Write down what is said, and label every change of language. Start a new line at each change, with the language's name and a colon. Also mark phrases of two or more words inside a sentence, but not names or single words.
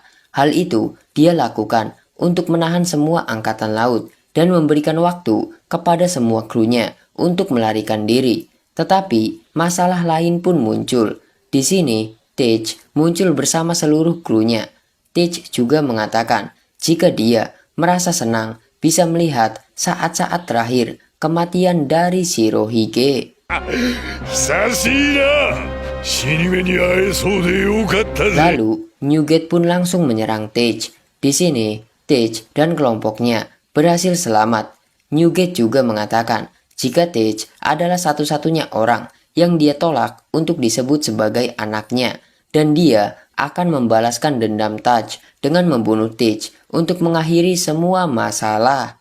Indonesian: Hal itu dia lakukan untuk menahan semua angkatan laut dan memberikan waktu kepada semua krunya untuk melarikan diri. Tetapi masalah lain pun muncul. Di sini, Teach muncul bersama seluruh krunya. Teach juga mengatakan jika dia merasa senang bisa melihat saat-saat terakhir kematian dari Shirohige.
Japanese: 久しいな。死に目に会えそうでよかったぜ。
Indonesian: Lalu, Newgate pun langsung menyerang Teach. Di sini, Teach dan kelompoknya berhasil selamat. Newgate juga mengatakan jika Teach adalah satu-satunya orang yang dia tolak untuk disebut sebagai anaknya, dan dia akan membalaskan dendam Teach dengan membunuh Teach untuk mengakhiri semua masalah.